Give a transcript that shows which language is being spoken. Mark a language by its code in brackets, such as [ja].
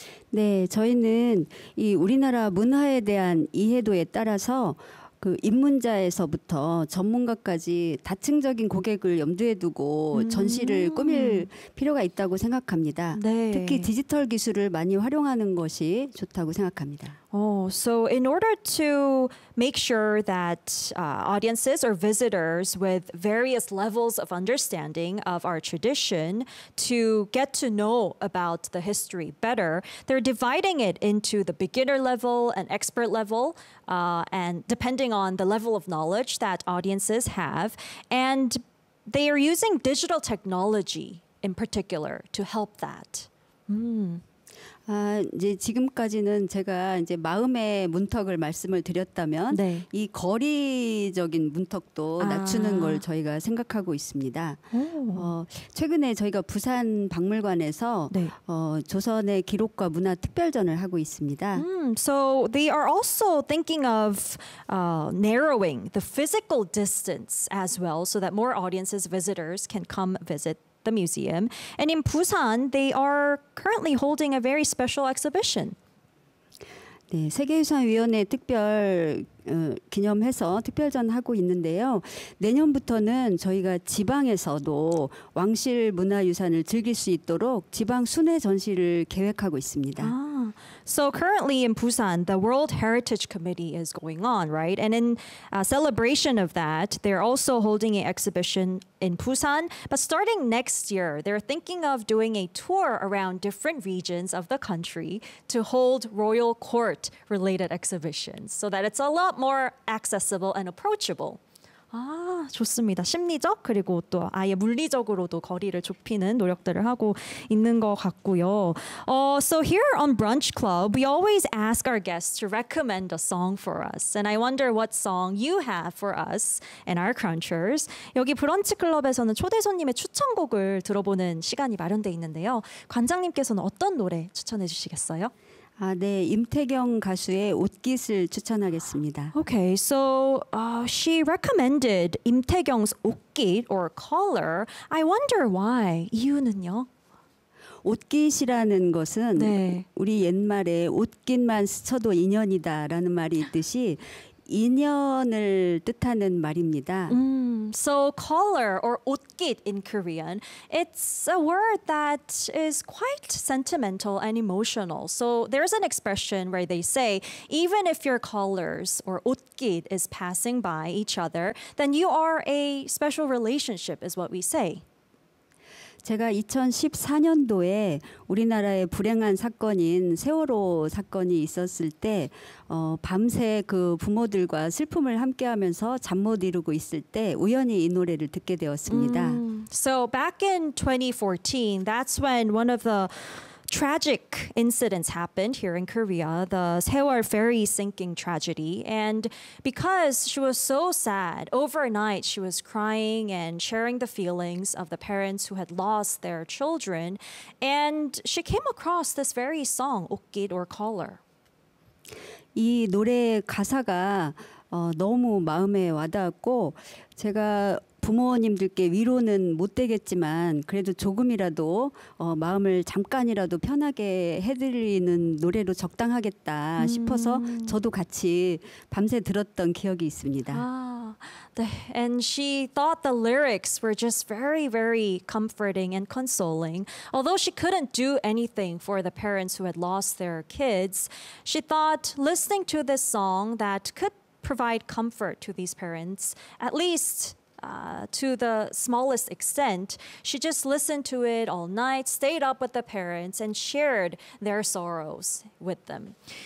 [ko] 네, 저희는 이 우리나라 문화에 대한 이해도에 따라서 그 입문자에서부터 전문가까지 다층적인 고객을 염두에 두고 전시를 꾸밀 필요가 있다고 생각합니다. 네. 특히 디지털 기술을 많이 활용하는 것이 좋다고 생각합니다. [en] Oh, so in order to make sure that audiences or visitors with various levels of understanding of our tradition to get to know about the history better, they're dividing it into the beginner level and expert level, and depending on the level of knowledge that audiences have. And they are using digital technology in particular to help that. Mm. [ko] 아, 이제 지금까지는 제가 이제 마음의 문턱을 말씀을 드렸다면 네. 이 거리적인 문턱도 아. 낮추는 걸 저희가 생각하고 있습니다. 어, 최근에 저희가 부산 박물관에서 네. 어, 조선의 기록과 문화 특별전을 하고 있습니다. [en] So they are also thinking of narrowing the physical distance as well so that more audiences, visitors can come visit the museum. And in Busan, they are currently holding a very special exhibition. [ko] 네, 세계유산위원회 특별 어, 기념해서 특별전 하고 있는데요. 내년부터는 저희가 지방에서도 왕실 문화유산을 즐길 수 있도록 지방 순회 전시를 계획하고 있습니다. [en] So currently in Busan, the World Heritage Committee is going on, right? And in celebration of that, they're also holding an exhibition in Busan. But starting next year, they're thinking of doing a tour around different regions of the country to hold royal court-related exhibitions so that it's a lot more accessible and approachable. [ko] 아, 좋습니다. 심리적 그리고 또 아예 물리적으로도 거리를 좁히는 노력들을 하고 있는 것 같고요. [en] So here on Brunch Club, we always ask our guests to recommend a song for us. And I wonder what song you have for us and our crunchers. [ko] 여기 브런치 클럽에서는 초대 손님의 추천곡을 들어보는 시간이 마련돼 있는데요. 관장님께서는 어떤 노래 추천해 주시겠어요? 아, 네. 임태경 가수의 옷깃을 추천하겠습니다. [en] Okay, so she recommended 임태경's 옷깃 or collar. I wonder why. [ko] 이유는요? 옷깃이라는 것은 네. 우리 옛말에 옷깃만 스쳐도 인연이다라는 말이 있듯이 인연을 뜻하는 말입니다. [en] So collar or 옷깃 in Korean, it's a word that is quite sentimental and emotional. So there's an expression where they say, even if your collars or 옷깃 is passing by each other, then you are a special relationship is what we say. [ko] 제가 2014년도에 우리나라의 불행한 사건인 세월호 사건이 있었을 때 밤새 그 부모들과 슬픔을 함께하면서 잠 못 이루고 있을 때 우연히 이 노래를 듣게 되었습니다. [en] So back in 2014, that's when one of the tragic incidents happened here in Korea, the Sewol ferry sinking tragedy. And because she was so sad, overnight she was crying and sharing the feelings of the parents who had lost their children. And she came across this very song, 옷깃 or collar. [ko] 이 노래 가사가 너무 마음에 와닿았고 제가 부모님들께 위로는 못 되겠지만 그래도 조금이라도 마음을 잠깐이라도 편하게 해드리는 노래로 적당하겠다 싶어서 저도 같이 밤새 들었던 기억이 있습니다. [en] And she thought the lyrics were just very, very comforting and consoling. Although she couldn't do anything for the parents who had lost their kids, she thought listening to this song that could provide comfort to these parents, at least to the smallest extent, she just listened to it all night, stayed up with the parents, and shared their sorrows with them.